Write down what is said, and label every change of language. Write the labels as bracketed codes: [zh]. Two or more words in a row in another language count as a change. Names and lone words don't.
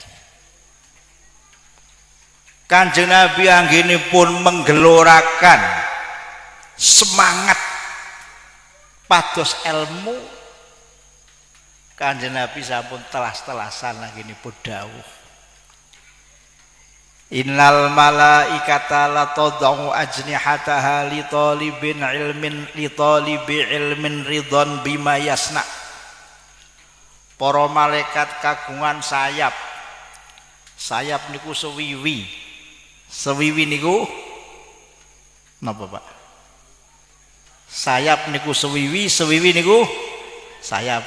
[jv] Kanjeng Nabi anggenipun menggelorakan semangat pados ilmu. Kanjeng Nabi sampun telas-telasan anggenipun dawuh, [ar] إن الملائكة لتضع أجنحتها لطالب علم رضا بما يصنع. [jv] Para malaikat kagungan sayap. Sayap niku sewiwi. Sewiwi niku napa, Pak? Sayap niku sewiwi, sewiwi niku sayap.